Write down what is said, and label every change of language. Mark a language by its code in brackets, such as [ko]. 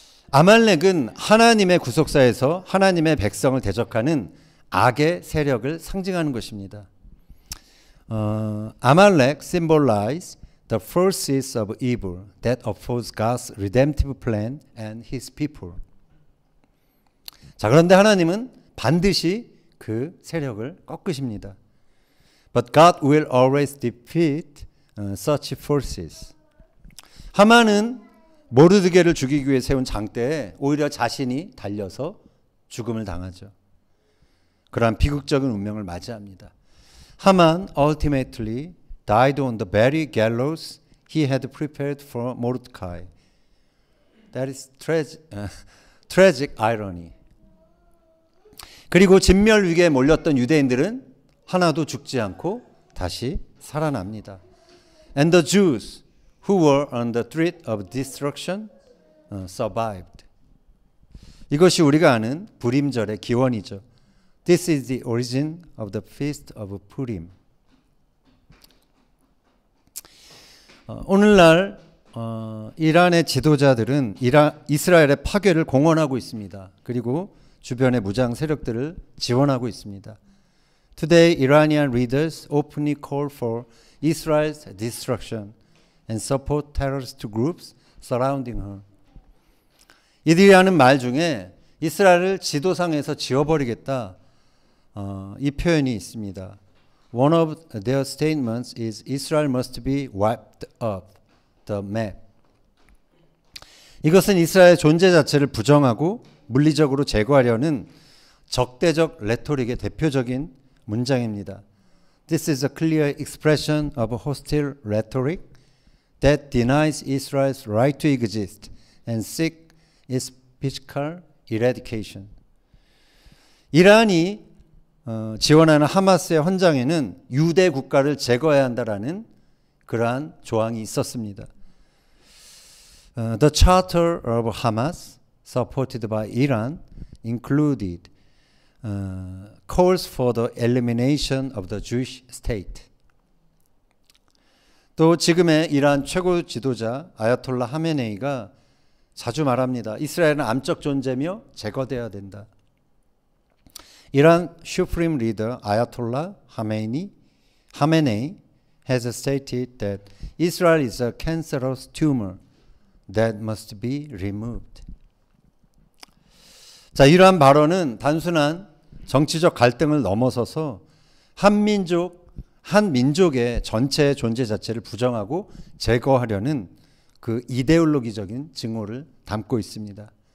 [ko] 아말렉은 하나님의 구속사에서 하나님의 백성을 대적하는 악의 세력을 상징하는 것입니다. [en] Amalek symbolize the forces of evil that oppose God's redemptive plan and His people. [ko] 자, 그런데 하나님은 반드시 그 세력을 꺾으십니다. [en] But God will always defeat such forces. [ko] 하만은 모르드게를 죽이기 위해 세운 장대에 오히려 자신이 달려서 죽음을 당하죠. 그러한 비극적인 운명을 맞이합니다. [en] 하만 ultimately died on the very gallows he had prepared for Mordecai. That is tragic irony. [ko] 그리고 진멸 위기에 몰렸던 유대인들은 하나도 죽지 않고 다시 살아납니다. [en] And the Jews who were on the threat of destruction survived. [ko] 이것이 우리가 아는 부림절의 기원이죠. [en] This is the origin of the feast of Purim. [ko] 오늘날 이란의 지도자들은 이스라엘의 파괴를 공언하고 있습니다. 그리고 주변의 무장 세력들을 지원하고 있습니다. [en] Today, Iranian leaders openly call for Israel's destruction and support terrorist groups surrounding her. [ko] 이들이 하는 말 중에 이스라엘을 지도상에서 지워버리겠다, 이 표현이 있습니다. [en] One of their statements is Israel must be wiped off the map. [ko] 이것은 이스라엘의 존재 자체를 부정하고 물리적으로 제거하려는 적대적 레토릭의 대표적인 문장입니다. [en] This is a clear expression of hostile rhetoric that denies Israel's right to exist and seek its physical eradication. [ko] 이란이 지원하는 하마스의 헌장에는 유대 국가를 제거해야 한다라는 그러한 조항이 있었습니다. [en] The Charter of Hamas, supported by Iran, included calls for the elimination of the Jewish state. [ko] 또 지금의 이란 최고 지도자 아야톨라 하메네이가 자주 말합니다. 이스라엘은 암적 존재며 제거되어야 된다. [en] 이란 Supreme Leader Ayatollah Khamenei has stated that Israel is a cancerous tumor that must be removed. [ko] 자, 이러한 발언은 단순한 정치적 갈등을 넘어서서 한 민족의 전체의 존재 자체를 부정하고 제거하려는 그 이데올로기적인 증오를 담고 있습니다.